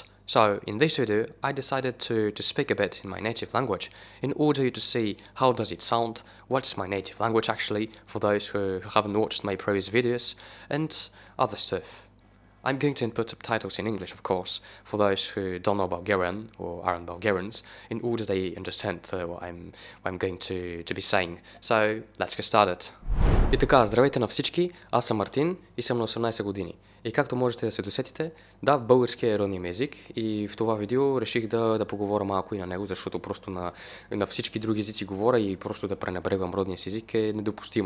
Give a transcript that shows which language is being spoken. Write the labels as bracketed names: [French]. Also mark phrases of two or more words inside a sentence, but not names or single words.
[English] So in this video, I decided to speak a bit in my native language in order to see how does it sound, what's my native language actually, for those who haven't watched my previous videos, and other stuff. I'm going to input subtitles in English, of course, for those who don't know Bulgarian or aren't Bulgarians, in order they understand what I'm going to be saying. So, let's get started. [Bulgarian] И така, здравейте на всички, аз съм Мартин и съм на 18 години. И както можете да се досетите, да, български е родният ми език и в това видео реших да поговоря малко и на него, защото просто на всички други езици говоря и просто да пренебрегвам родния си език е недопустимо.